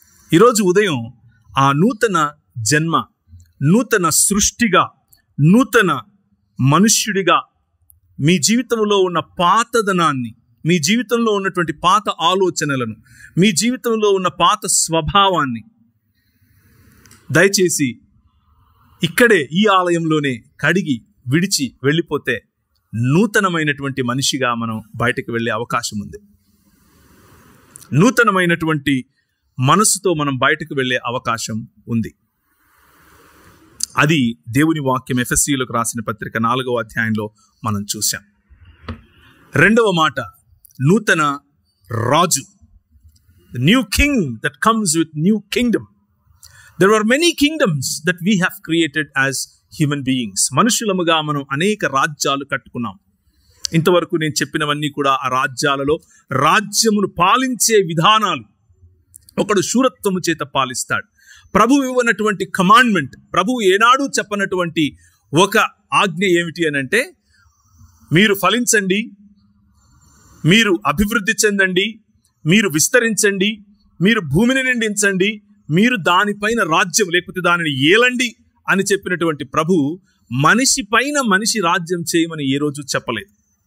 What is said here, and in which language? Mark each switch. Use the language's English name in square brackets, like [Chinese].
[Telugu] ఈరోజు ఉదయం ఆ నూతన జన్మ, నూతన సృష్టిగా, నూతన మనుష్యుడిగా మీ జీవితంలో ఉన్న పాతదనాన్ని, మీ జీవితంలో ఉన్నటువంటి పాత ఆలోచనలను, మీ జీవితంలో ఉన్న పాత స్వభావాన్ని దయచేసి ఇక్కడే ఈ ఆలయంలోనే కడిగి విడిచి వెళ్ళిపోతే నూతనమైనటువంటి మనిషిగా మనం బయటకు వెళ్ళే అవకాశం ఉంది. నూతనమైనటువంటి మనసుతో మనం బయటకు వెళ్ళే అవకాశం ఉంది. అది దేవుని వాక్యం ఎఫెసీయులకు రాసిన పత్రిక 4వ అధ్యాయంలో మనం చూసాం. రెండవ మాట, నూతన రాజు, [English] the new king that comes with new kingdom. There are many kingdoms that we have created as human beings. [Telugu] మనుషులముగా మనం అనేక రాజ్యాలు కట్టుకున్నాం. ఇంతవరకు నేను చెప్పినవన్నీ కూడా ఆ రాజ్యాలలో రాజ్యమును పాలించే విధానాలు. ఒకడు శూరత్వము చేత పాలిస్తాడు. ప్రభువు ఇవ్వనటువంటి కమాండ్మెంట్, ప్రభువు ఏనాడు చెప్పనటువంటి ఒక ఆజ్ఞ ఏమిటి అని అంటే, మీరు ఫలించండి, మీరు అభివృద్ధి చెందండి, మీరు విస్తరించండి, మీరు భూమిని నిండించండి, మీరు దానిపైన రాజ్యం లేకపోతే దానిని ఏలండి అని చెప్పినటువంటి ప్రభువు మనిషి పైన మనిషి రాజ్యం చేయమని ఏ రోజు చెప్పలేదు.